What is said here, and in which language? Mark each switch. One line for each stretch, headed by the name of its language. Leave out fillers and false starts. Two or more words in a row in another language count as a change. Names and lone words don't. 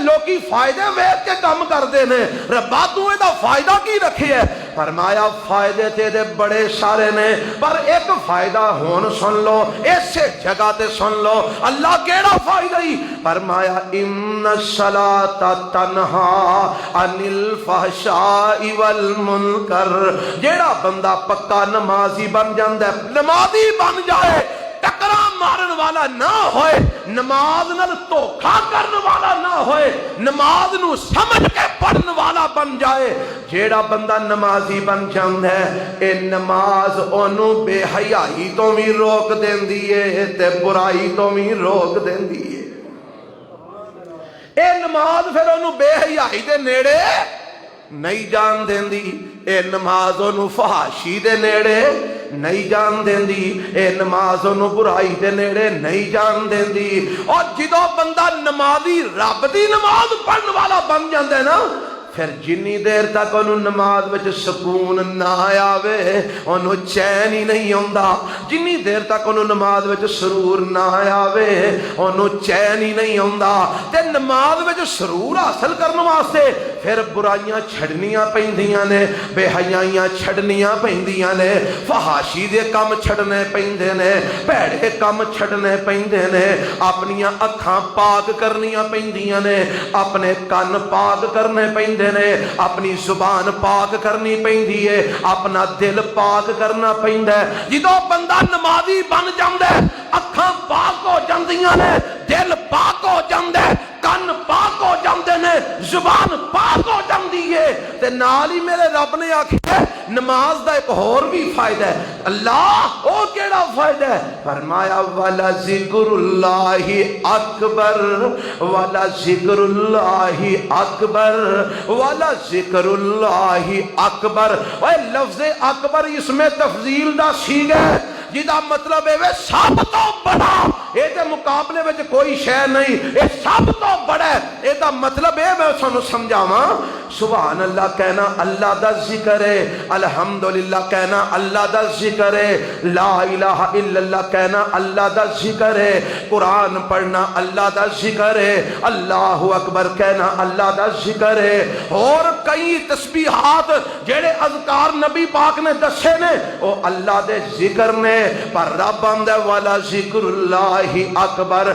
Punjabi: لوکی فائدے ویت کے کام کر دے نے ربا تو دا فائدہ کی رکھے ہے فرمایا فائدے تے دے بڑے سارے نے پر ایک فائدہ ہون سن لو ایسے جگہ تے سن لو اللہ کیڑا فائدہ ہی فرمایا
Arabic: ان الصلاۃ تنہی عن الفحشاء والمنکر
Punjabi: جیڑا بندہ پکا نمازی بن جاندا ہے نمازی بن جائے ٹکرا مارن والا نہ ہوئے نماز نال دھوکھا کرن والا نہ ہوئے نماز نو سمجھ کے پڑھن والا بن جائے جیڑا بندہ نمازی بن جاندا ہے اے نماز اونوں بے حیائی تو بھی روک دیندی ہے تے برائی تو بھی روک دیندی ہے اے نماز پھر اونوں بے حیائی دے نیڑے نہیں جان دیندی اے نماز اونوں فحاشی دے نیڑے نہیں جان دیندی، اے نماز انہوں برائی دے نیڑے نہیں جان دیندی۔ اور جدو بندہ نمازی رب دی نماز پڑھن والا بن جاندے نا، پھر جنی دیر تک انہوں نماز وچ سکون نہ آوے انہوں چین ہی نہیں ہوندا، جنی دیر تک انہوں نماز وچ سرور نہ آوے انہوں چین ہی نہیں ہوندا۔ تے نماز وچ سرور حاصل کرنے واسطے پھر برائیاں چھڑنیاں پیندیاں نے، بے حیائیاں چھڑنیاں پیندیاں نے، فحاشی دے کم چھڑنے پیندے نے، پیڑے کم چھڑنے پیندے نے، اپنیاں اکھاں پاک کرنیاں پیندیاں نے، اپنے کان پاک کرنے پیندے نے، اپنی زبان پاک کرنی پیندی ہے، اپنا دل پاک کرنا پیندا ہے۔ جدو بندہ نمازی بن جاندا ہے، اکھاں پاک ہو جاندیاں نے، دل پاک ہو جاندا ہے، کان پاک ہو جاندے نے، زبان پاک ہو جاندی ہے، تے نال ہی میرے رب نے آکھیا نماز دا ایک اور بھی فائدہ ہے۔ اللہ او کیڑا فائدہ ہے؟
Arabic: فرمایا والا ذکر اللہ اکبر، والا ذکر اللہ اکبر، والا ذکر اللہ اکبر۔
Punjabi: اے لفظ اکبر اس میں تفضیل دا صیغہ ہے، جدا مطلب ہے وہ سب تو بڑا، اے دے مقابلے میں کوئی شے نہیں، اے سب تو بڑا ہے۔ اے دا مطلب ہے میں سانو سمجھاواں،
Arabic: سبحان اللہ
Punjabi: کہنا اللہ دا ذکر ہے، الحمدللہ کہنا اللہ دا ذکر ہے،
Arabic: لا الہ الا اللہ
Punjabi: کہنا اللہ دا ذکر ہے، قرآن پڑھنا اللہ دا ذکر ہے،
Arabic: اللہ اکبر
Punjabi: کہنا اللہ دا ذکر ہے، اور کئی تسبیحات جڑے اذکار نبی پاک نے دسے نے وہ اللہ دے ذکر نے، پر رب آندا
Arabic: والا ذکر اللہ اکبر۔